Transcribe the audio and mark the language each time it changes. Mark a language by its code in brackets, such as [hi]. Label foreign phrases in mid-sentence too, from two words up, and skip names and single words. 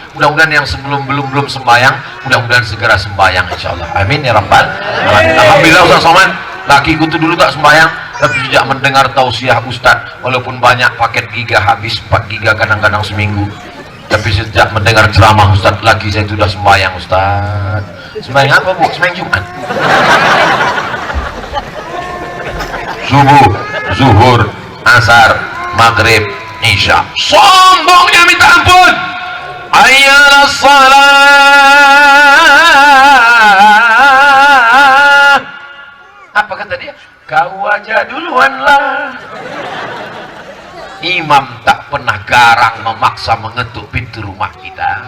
[ms] Mudah-mudahan yang belum sembahyang, mudah-mudahan segera sembahyang, [ar] إن شاء الله. آمين يا رب العالمين. [ms] Alhamdulillah Ustaz Somad, lakiku tuh dulu tak sembahyang, tapi sejak mendengar tausiah Ustaz, walaupun banyak paket giga habis 4 giga kadang-kadang seminggu, tapi sejak mendengar ceramah Ustaz, laki saya itu sudah sembahyang Ustaz. Sembahyang apa bu? Sembahyang Jumat. Subuh, zuhur, asar, maghrib, isya. Sombongnya minta ampun. [ar] حي على الصلاة. [ms] Apa kata dia? Kau aja duluan lah. Imam tak pernah garang memaksa mengetuk pintu rumah kita.